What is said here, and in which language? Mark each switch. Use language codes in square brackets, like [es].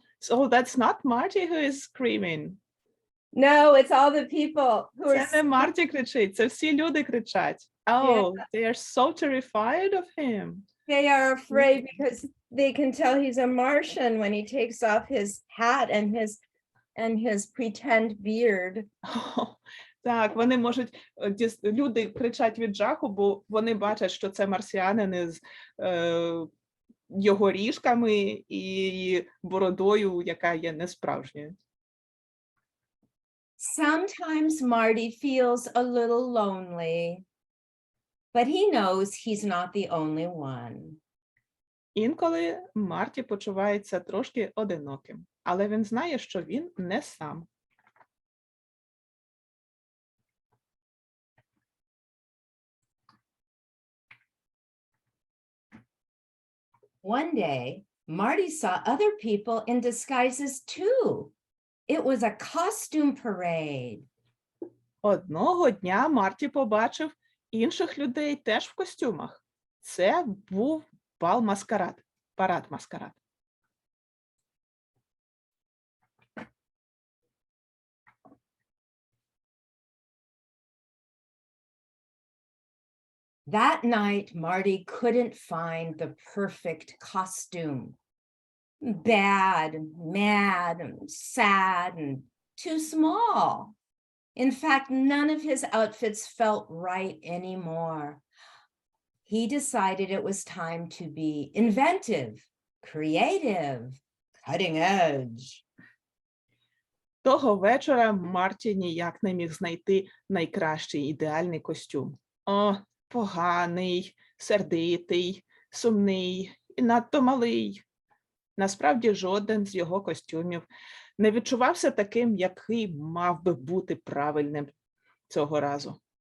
[en] So that's not Marty who is screaming. No, it's all the people who are... [uk] Це не Марті кричить, це всі люди кричать. [en] Oh, they are so terrified of him. They are afraid because they can tell he's a Martian when he takes off his hat and his pretend beard. [uk] Так, вони можуть, люди кричать від жаху, бо вони бачать, що це марсіанин із його ріжками і бородою, яка є несправжньою. [en] Sometimes Marty feels a little lonely, but he knows he's not the only one. [uk] Інколи Марті почувається трошки одиноким, але він знає, що він не сам. [en] One day, Marty saw other people in disguises too. It was a costume parade. [uk] Одного дня Марті побачив інших людей теж в костюмах. Це був бал-маскарад, парад-маскарад. [en] That night, Marty couldn't find the perfect costume. Bad, and mad, and sad, and too small. In fact, none of his outfits felt right anymore. He decided it was time to be inventive, creative, cutting edge. [uk] Того вечора Марті ніяк не міг знайти найкращий ідеальний костюм. О, поганий, сердитий, сумний і надто малий. Насправді, жоден з його костюмів не відчувався таким, який мав би бути правильним цього разу.